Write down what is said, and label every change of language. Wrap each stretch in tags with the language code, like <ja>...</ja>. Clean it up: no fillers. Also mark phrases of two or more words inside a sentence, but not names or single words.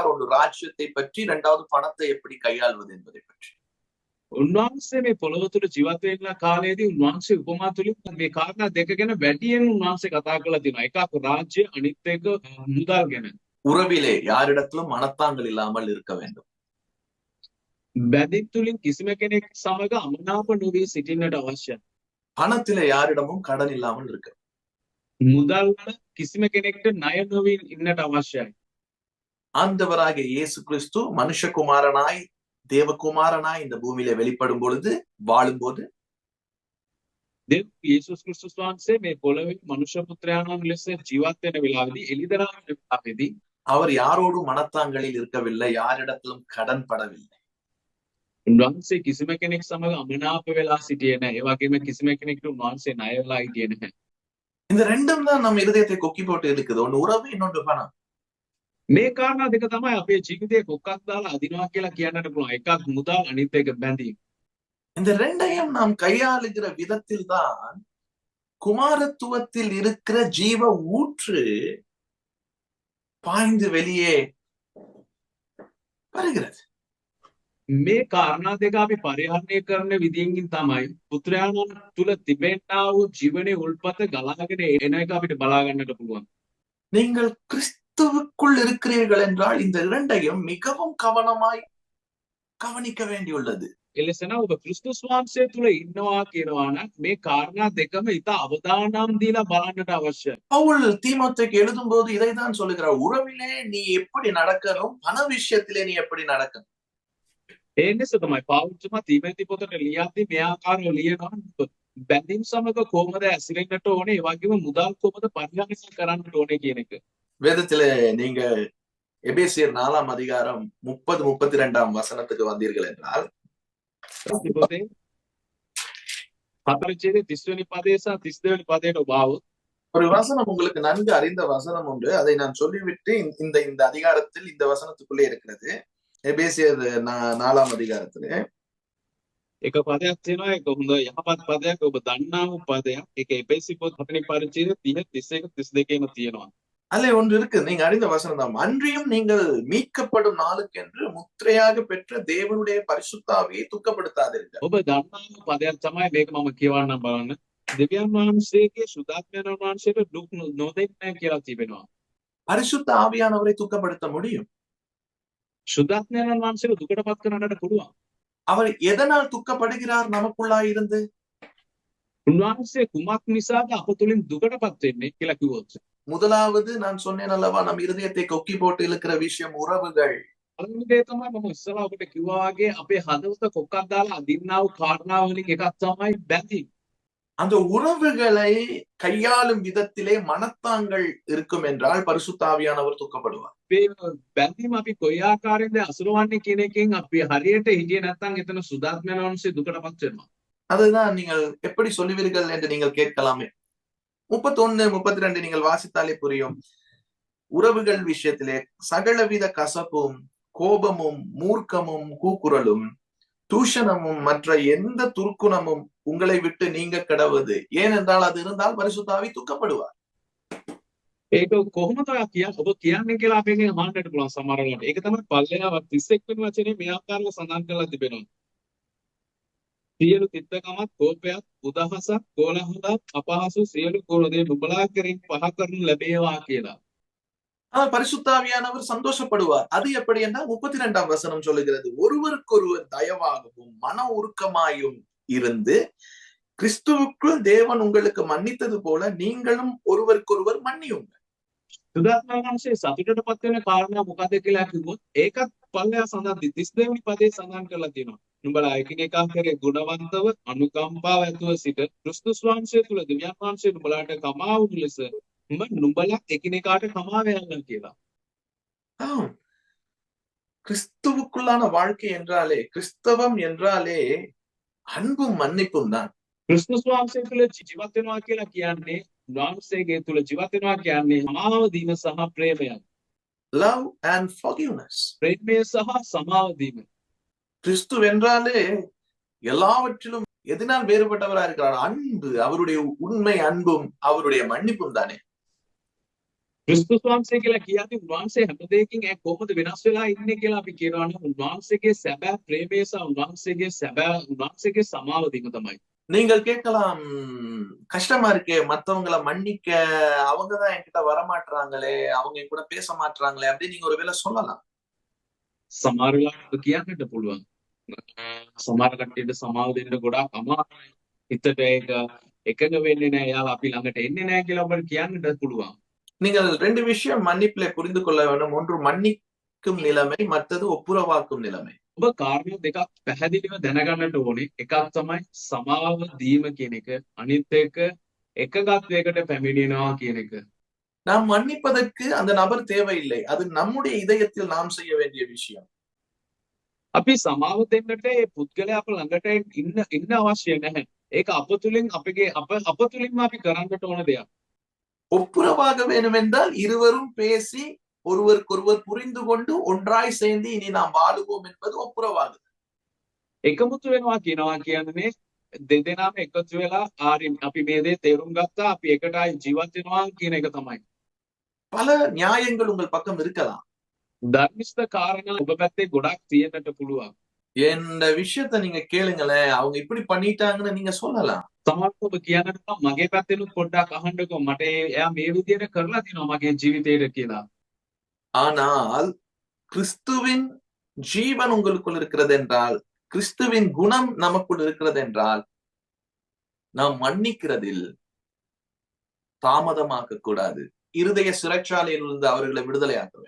<ta>ஒன்று ராஜ்யத்தை பற்றி, இரண்டாவது பணத்தை எப்படி கையாள்வது என்பதை பற்றி.</ta> <si>උන්වහන්සේ මේ පොළොව තුළ ජීවත් වෙන කාලයේදී උන්වහන්සේ උපමා තුලින් මේ කාරණා දෙක ගැන වැඩියෙන් උන්වහන්සේ කතා කරලා තියෙනවා. එකක් රාජ්‍ය, අනිත් එක මුදල් ගැන.</si> <ta>உறவிலே யாரிடத்திலும் மனத்தாங்கள் இல்லாமல் இருக்க வேண்டும்.</ta> <si>බැඳීම් තුලින් කිසිම කෙනෙක් සමග අමනාප නොවී සිටින්නට අවශ්‍යයි.</si> <ta>பணத்திலே யாரிடமும் கடன் இல்லாமல் இருக்க.</ta> <si>මුදල් වල කිසිම කෙනෙක්ට ණය නොවී ඉන්නට අවශ්‍යයි.</si> <ta>ஆண்டவராகிய இயேசு கிறிஸ்து மனுஷகுமாரனாய் தேவகுமாரனாய் இந்த பூமியிலே வெளிப்படும் பொழுது, வாழும்போது,</ta> <si>දෙව් යේසුස් ක්‍රිස්තුස් වහන්සේ මේ පොළොවේ මනුෂ්‍ය පුත්‍රයාණන් ලෙස ජීවත් වෙන වෙලාවේදී එළිදරව් වෙන වෙලාවේදී</si> <ta>அவர் யாரோடும் மனத்தாங்களில் இருக்கவில்லை, யாரிடத்திலும் கடன் படவில்லை.</ta> <si>උන්වහන්සේ කිසිම කෙනෙක් සමග අමනාප වෙලා සිටියේ නැහැ. ඒ වගේම කිසිම කෙනෙක්ට උන්වහන්සේ ණය වෙලා හිටියේ නැහැ.</si> <ta>இந்த ரெண்டும் தான் நம்ம இருதயத்தை கொக்கி போட்டு இருக்குது. ஒன்று உறவு, இன்னொன்று பணம்.</ta> <si>මේ කාරණා දෙක තමයි අපේ ජීවිතේ කොක්කක් දාලා අදිනවා කියලා කියන්නට පුළුවන්. එකක් මුදල්, අනිත් එක බැඳීම්.</si> <ta>இந்த ரெண்டையும் நாம் கையாளுகிற விதத்தில் தான் குமாரத்துவத்தில் இருக்கிற ஜீவ ஊற்று பாய்ந்து வெளியே வருகிறது.</ta> <si>මේ කාරණා දෙක අපි පරිහරණය කරන විදියෙන් තමයි පුත්‍රයාණන් තුල තිබෙනා වූ ජීවනයේ උල්පත ගලාගෙන එන එක අපිට බලා ගන්නට පුළුවන්.</si> <ta>நீங்கள் கிறிஸ்துவுக்குள் இருக்கிறீர்கள் என்றால் இந்த இரண்டையும் மிகவும் கவனமாய் கவனிக்க வேண்டியுள்ளது.</ta> <si>එලෙසන ඔබ ක්‍රිස්තුස් වහන්සේ තුල ඉන්නවා කියනවා නම් මේ කාරණා දෙකම ඉතා අවධානම් දීලා බලන්නට අවශ්‍යයි.</si> <ta>பவுல் தீமோத்தேயுக்கு எழுதும்போது இதைத்தான் சொல்லுகிறார். உறவிலே நீ எப்படி நடக்கணும், பண விஷயத்திலே நீ எப்படி நடக்கணும்.</ta> <si>ඒ නිසා තමයි පෞල්තුමා තීමෝති පොතට ලියද්දී මේ ආකාරව ලියනවා. බැඳීම් සමග කොහොමද ඇසිරෙන්නට ඕනේ, ඒ වගේම මුදල් කොහොමද පරිහරණය කරන්නට ඕනේ කියන එක.</si> <ta>வேதத்திலே நீங்க எபேசியர் 4ஆம் அதிகாரம் 30-32ஆம் வசனத்துக்கு வந்தீர்கள் என்றால்,</ta> <si>පොතේ 4 30 වෙනි පදේ සහ 32 වෙනි පදයට ඔබ ආවොත්</si> <ta>ஒரு வசனம் உங்களுக்கு நன்கு அறிந்த வசனம் உண்டு. அதை நான் சொல்லிவிட்டு இந்த இந்த அதிகாரத்தில் இந்த வசனத்துக்குள்ளே இருக்கிறது. எபேசியர் 4ஆம் அதிகாரத்திலே</ta> <si>එක පදයක් තියෙනවා. ඒක හොඳ යහපත් පදයක්. ඔබ දන්නා වූ පදයක්. ඒක එපේසි පොත 4 පරිච්ඡේදය 30 31 32ේම තියෙනවා.</si> <ta>அதிலே ஒன்று இருக்கு, நீங்க அறிந்த வசனம் தான். அன்றியும் நீங்கள் மீட்கப்படும் நாளுக்கென்று முத்திரையாக பெற்ற தேவனுடைய பரிசுத்த ஆவியை துக்கப்படுத்தாதீர்கள்.</ta> <si>ඔබ දන්නා වූ පදයක් තමයි මේක. මම කියවන්නම් බලන්න. දෙවියන් වහන්සේගේ සුදාත්මයන් වහන්සේට දුක් නොදෙන්න කියලා තිබෙනවා.</si> <ta>பரிசுத்த ஆவியானவரை துக்கப்படுத்த முடியும்.</ta> <si>සුදාත්මයන් වහන්සේට දුකටපත් කරන්නට පුළුවන්.</si> <ta>அவர் எதனால் துக்கப்படுகிறார் நமக்குள்ளாய் இருந்து?</ta> <si>උන්වහන්සේ කුමක් නිසාද අප තුළින් දුකටපත් වෙන්නේ කියලා කිව්වොත්.</si> <ta>முதலாவது நான் சொன்னேன் அல்லவா, நம் இருதயத்தை கொக்கி போட்டு இழுக்கிற விஷயம் உறவுகள்.</ta> <si>පළවෙනි දේ තමයි මම ඉස්සලා ඔබට කිව්වා වගේ අපේ හදවත කොක්කක් දාලා අදින්නා වූ කාරණා වලින් එකක් තමයි බැඳීම.</si> <ta>அந்த உறவுகளை கையாளும் விதத்திலே மனத்தாங்கள் இருக்கும் என்றால் பரிசுத்த ஆவியானவர் துக்கப்படுவார்.</ta> <si>මේ බැඳීම අපි කොයි ආකාරයෙන්ද අසුරවන්නේ කියන එකෙන් අපි හරියට හිටියේ නැත්නම් එතන සුදාත්මයන් වහන්සේ දුකටපත් වෙනවා.</si> <ta>அதுதான் நீங்கள் எப்படி சொல்லுவீர்கள் என்று நீங்கள் கேட்கலாமே. 31, 32 நீங்கள் வாசித்தாலே புரியும். உறவுகள் விஷயத்திலே சகலவித கசப்பும் கோபமும் மூர்க்கமும் கூக்குரலும் தூஷணமும் மற்ற எந்த துர்க்குணமும் உங்களை விட்டு நீங்க கடவுது. ஏனென்றால் அது இருந்தால் பரிசுத்த ஆவி துக்கப்படுவார்.</ta> <si>ඒක කොහොමද ඔබ කියන්නේ කියලා අපෙන් අහන්නට පුළුවන් සමහර වෙලාවට. ඒක තමයි පල්ලෙහා 31 වෙනි වචනේ මේ ආකාරව සඳහන් කරලා තිබෙනවා. සියලු තිත්තකමත් කෝපයත් උදහසක් කෝලහලක් අපහසු සියලු කෝලදේ නුඹලා කෙරෙන් පහ කරනු ලැබේවා කියලා.</si> <ta>ஆனால் பரிசுத்த ஆவியானவர் சந்தோஷப்படுவார். அது எப்படி என்றால் 32ஆம் வசனம் சொல்லுகிறது, ஒருவருக்கொருவர் தயவாகவும் மன உருக்கமாயும் இருந்து கிறிஸ்துவுக்குள் தேவன் உங்களுக்கு மன்னித்தது போல நீங்களும் ஒருவருக்கொருவர் மன்னியுங்கள்.</ta> <si>සුදාත්මයන් වහන්සේ සතුටටපත් වෙන කාරණා මොකද කියලා කිව්වොත් ඒකත් පල්ලෙහා සඳහන් 32 වෙනි පදේ සඳහන් කරලා තියෙනවා. නුඹලා එකිනෙකා කෙරේ ගුණවන්තව අනුකම්පාව ඇතුව සිට ක්‍රිස්තුස් වහන්සේ තුල දෙවියන් වහන්සේ නුඹලාට කමා වූ ලෙස නුඹලා එකිනෙකාට කමා වෙන්න කියලා.</si> <ta>ஆம், கிறிஸ்துவுக்குள்ளான வாழ்க்கை என்றாலே, கிறிஸ்தவம் என்றாலே அன்பும் மன்னிப்பும் தான்.</ta> <si>ක්‍රිස්තුස් වහන්සේ තුල ජීවත් වෙනවා කියලා කියන්නේ වහන්සේගේ තුල ජීවත් වෙනවා කියන්නේ සමාව දීම සහ ප්‍රේමය.</si> <en>Love and forgiveness.</en> <si>ප්‍රේමය සහ සමාව දීම.</si> <ta>கிறிஸ்து என்றாலே எல்லாவற்றிலும் எதனால் வேறுபட்டவரா இருக்கிறார்? அன்பு, அவருடைய உண்மை அன்பும் அவருடைய மன்னிப்பும் தானே.</ta> <si>ක්‍රිස්තුස් වහන්සේ කියලා කියන්නේ උන්වහන්සේ හැම දෙයකින් කොහොමද වෙනස් වෙලා ඉන්නේ කියලා අපි කියනවා නම් උන්වහන්සේගේ සැබෑ ප්‍රේමය සහ උන්වහන්සේගේ සමාව දීම තමයි.</si> <ta>நீங்கள் கேட்கலாம், கஷ்டமா இருக்கே, மத்தவங்களை மன்னிக்க, அவங்கதான் என்கிட்ட வரமாட்டாங்களே, அவங்க என் கூட பேச மாட்டாங்களே அப்படின்னு நீங்க ஒருவேளை சொல்லலாம்.</ta> <si>සමහර වෙලාවට කියන්නට පුළුවන්. සමහර කට්ටියට සමාව දෙන්න ගොඩාක් අමාරුයි. හිතට ඒක එකඟ වෙන්නේ නැහැ. එයාලා අපි ළඟට එන්නේ නැහැ කියලා ඔබට කියන්නට පුළුවන්.</si> <ta>நீங்கள் 2 விஷயம் மன்னிப்பிலே புரிந்து கொள்ள வேண்டும். ஒன்று மன்னிக்கும் நிலைமை, மற்றது ஒப்புரவாக்கும் நிலைமை.</ta> <si>ඔබ කාරණා දෙකක් පැහැදිලිව දැනගන්නට ඕනේ. එකක් තමයි සමාව දීම කියන එක. අනිත් එක එකගත්වයකට පැමිණෙනවා කියන එක.</si> <ta>நாம் மன்னிப்பதற்கு அந்த நபர் தேவையில்லை. அது நம்முடைய இதயத்தில் நாம் செய்ய வேண்டிய விஷயம்.</ta> <si>අපි සමාව දෙන්නට ඒ පුද්ගලයා අප ළඟට ඉන්න අවශ්‍ය නැහැ. ඒක අප තුලින් අප තුලින්ම අපි කරන්නට ඕන දෙයක්.</si> <ta>ஒப்புரவாக வேண்டும் என்றால் இருவரும் பேசி ஒருவருக்கொருவர் புரிந்து கொண்டு ஒன்றாய் சேர்ந்து இனி நாம் வாழுவோம் என்பது ஒப்புரவாகுது.</ta> <si>එකමුතු වෙනවා කියනවා කියන්නේ දෙදෙනාම එකතු වෙලා අපි මේ දේ තේරුම් ගත්තා, අපි එකටයි ජීවත් වෙනවා කියන එක තමයි.</si> <ta>பல நியாயங்கள் உங்கள் பக்கம் இருக்கலாம்.</ta> <si>ධර්මිෂ්ඨ කාරණා ඔබ පැත්තේ ගොඩක් තියෙන්නට පුළුවන්.</si> <ta>இந்த விஷயத்த நீங்க கேளுங்களேன், அவங்க இப்படி பண்ணிட்டாங்கன்னு நீங்க சொல்லலாம்.</ta> <si>සමහරවිට ඔබ කියන්නට මගේ පැත්තෙනුත් පොඩ්ඩක් අහන්නකෝ, මට එයා මේ විදියට කරලා තිනවා මගේ ජීවිතේට කියලා.</si> <ta>ஆனால் கிறிஸ்துவின் ஜீவன் உங்களுக்குள் இருக்கிறது என்றால், கிறிஸ்துவின் குணம் நமக்குள் இருக்கிறது என்றால், நாம் மன்னிக்கிறதில் தாமதமாக்க கூடாது. இருதய சிறைச்சாலையில் இருந்து அவர்களை விடுதலையாக்க வேண்டும்.</ta>